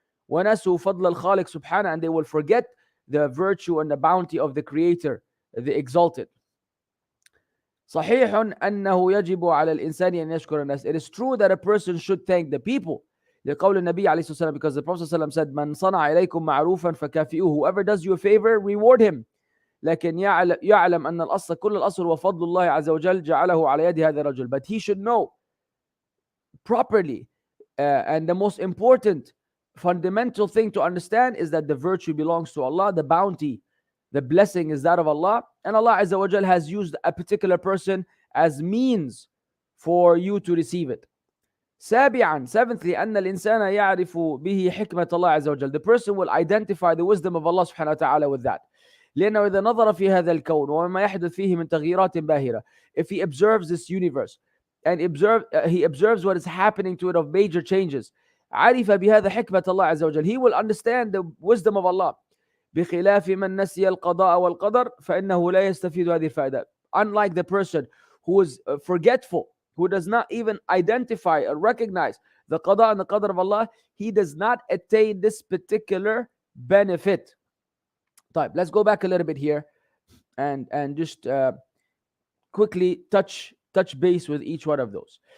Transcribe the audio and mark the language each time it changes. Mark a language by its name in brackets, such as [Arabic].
[Arabic] ونسوا فضل الخالق سبحانه, [English] and they will forget the virtue and the bounty of the Creator, the Exalted. [Arabic] صحيح أنه يجب على الإنسان أن يشكر الناس. [English] It is true that a person should thank the people. [Arabic] لقول النبي عليه الصلاة والسلام, [English] because the Prophet ﷺ said, [Arabic] من صنع إليكم معروفا فكافئوه, [English] whoever does you a favor, reward him. [Arabic] لكن يعلم أن الأصل, كل الأصل وفضل الله عز وجل جعله على يد هذا الرجل. [English] But he should know properly, and the most important fundamental thing to understand is that the virtue belongs to Allah, the bounty, the blessing is that of Allah, and Allah Azza wa Jal has used a particular person as means for you to receive it. [Arabic] Seventhly, أن الإنسان يعرف به حكمة الله عز وجل. [English] The person will identify the wisdom of Allah subhanahu wa ta'ala with that. [Arabic] لأنه إذا نظر في هذا الكون وما يحدث فيه من تغييرات باهرة, [English] if he observes this universe and he observes what is happening to it of major changes, [Arabic] عرف بهذا حكمة الله عز وجل, [English] he will understand the wisdom of Allah. [Arabic] بخلاف من نسي القضاء والقدر فإنه لا يستفيد هذه الفائدة. [English] Unlike the person who is forgetful, who does not even identify or recognize the qada and the qadr of Allah, he does not attain this particular benefit. Type. Let's go back a little bit here and just quickly touch base with each one of those.